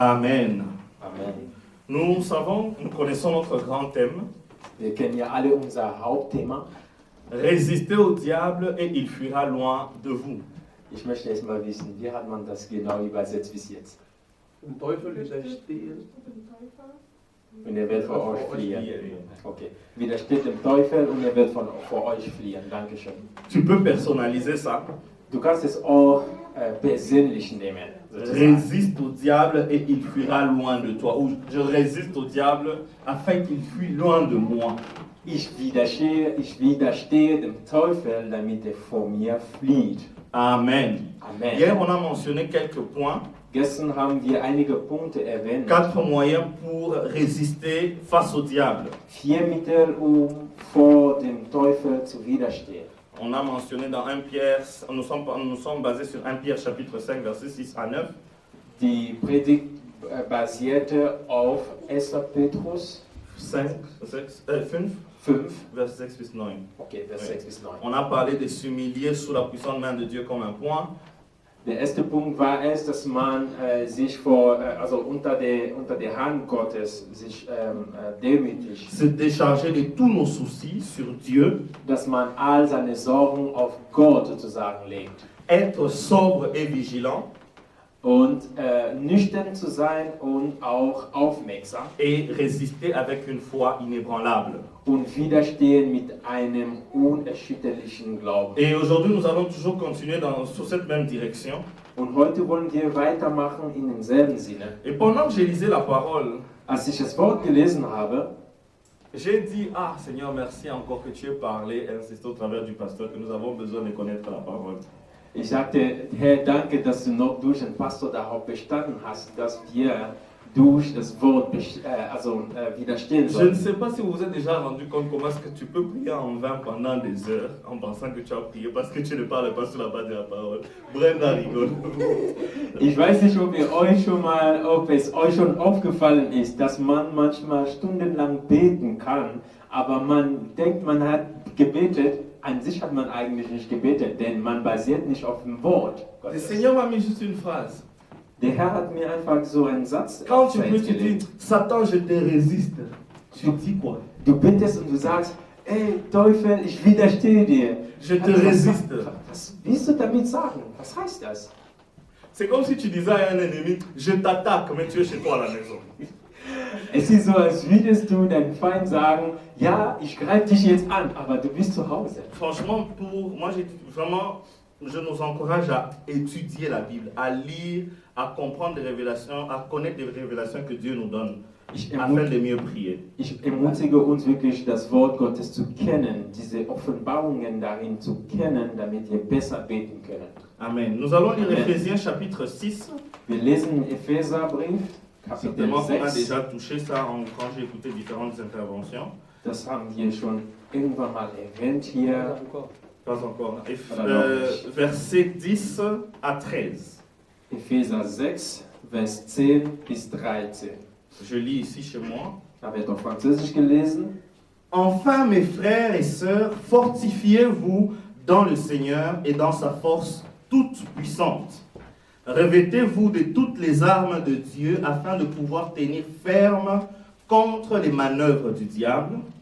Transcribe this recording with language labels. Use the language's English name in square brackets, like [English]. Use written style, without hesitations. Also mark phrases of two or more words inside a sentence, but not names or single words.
[French] Amen. Amen. Nous connaissons notre grand thème. [German] Wir kennen ja alle unser Hauptthema. [French] Résistez au diable et il fuira loin de vous. [German] Ich möchte erst mal wissen, wie hat man das genau übersetzt bis jetzt? Dem Teufel widerstehen. Und er wird vor euch fliehen. Okay. Widersteht dem Teufel und er wird vor euch fliehen. Dankeschön. [French] Tu peux personnaliser ça. [German] Du kannst es auch persönlich nehmen. sozusagen. [French] Résiste au diable et il fuira loin de toi. Ou je résiste au diable afin qu'il fuit loin de moi. [German] Ich widerstehe dem Teufel, damit er vor mir flieht. [French] Amen. Amen. Hier, on a mentionné quelques points, [German] Gestern haben wir einige Punkte erwähnt. [French] 4 moyens pour résister face au diable. [German] 4 Mittel, um vor dem Teufel zu widerstehen. [French] On a mentionné dans 1 Pierre, nous sommes basés sur 1 Pierre chapitre 5, versets 6 à 9. [German] Die Predigt basierte auf 1. Petrus 5, 5, 5. verset 6 bis 9. Okay, Vers 6 bis 9. [French] On a parlé de s'humilier sous la puissante main de Dieu comme un point. [German] Der erste Punkt war es, dass man sich unter der Hand Gottes sich demütigt, [French] Se décharger de tous nos soucis sur Dieu. [German] dass man all seine Sorgen auf Gott sozusagen legt [French] Être sobre et vigilant. [German] und nüchtern zu sein und auch aufmerksam [French] Et résister avec une foi inébranlable. [German] und widerstehen mit einem unerschütterlichen Glauben. [French] Et aujourd'hui, nous allons toujours continuer sur cette même direction. [German] Und heute wollen wir weitermachen in demselben Sinne. [French] Et pendant que j'ai lisé la parole, [German] Als ich das Wort gelesen habe, [French] j'ai dit, ah Seigneur, merci encore que tu aies parlé et insisté au travers du pasteur que nous avons besoin de connaître la parole. [German] ich sagte, Herr, danke, dass du noch durch den Pastor darauf bestanden hast, dass wir durch das Wort widerstehen [French] Je ne [German] sollen. [French] sais pas si vous vous êtes déjà rendu compte comment est-ce que tu peux prier en vain pendant des heures en pensant que tu as prié parce que tu ne parles pas sur la base de la parole. Brenda rigole. [German] Ich weiß nicht, ob es euch schon aufgefallen ist, dass man manchmal stundenlang beten kann, aber man denkt, man hat gebetet. An sich hat man eigentlich nicht gebetet, denn man basiert nicht auf dem Wort [French] Le [German] Gottes. [French] Seigneur m'a mis juste une phrase. [German] Der Herr hat mir einfach so einen Satz [French] Quand tu pries, [German] aufs [French] tu [German] gelegt. [French] dis, Satan, je te résiste. Tu dis quoi? [German] Du bittest und du sagst, ey Teufel, ich widerstehe dir. [French] Je te résiste. [German] Was willst du damit sagen? Was heißt das? [French] C'est comme si tu disais à un ennemi, je t'attaque, mais tu es chez toi à la maison. [German] Es ist so, als würdest du deinem Feind sagen, ja, ich greife dich jetzt an, aber du bist zu Hause. [French] Franchement, je nous encourage à étudier la Bible, à lire, à comprendre des révélations, à connaître des révélations que Dieu nous donne, afin de mieux prier. [German] Ich ermutige uns wirklich, das Wort Gottes zu kennen, diese Offenbarungen darin zu kennen, damit wir besser beten können. [French] Amen. Nous allons lire [German] Amen. [French] Éphésiens chapitre 6. [German] Wir lesen Epheserbrief, Kapitel [French] Certainement qu'on a [German] 6. [French] déjà touché ça quand j'ai écouté différentes interventions. [German] Das haben wir schon irgendwann mal erwähnt hier. [French] Pas encore. Alors, Versets 10 à 13. [German] Epheser 6, Vers 10 bis 13. [French] Je lis ici chez moi. [German] Da wird auf Französisch gelesen. [French] Enfin, mes frères et sœurs, fortifiez-vous dans le Seigneur et dans sa force toute puissante. Revêtez-vous de toutes les armes de Dieu afin de pouvoir tenir ferme contre les manœuvres du diable.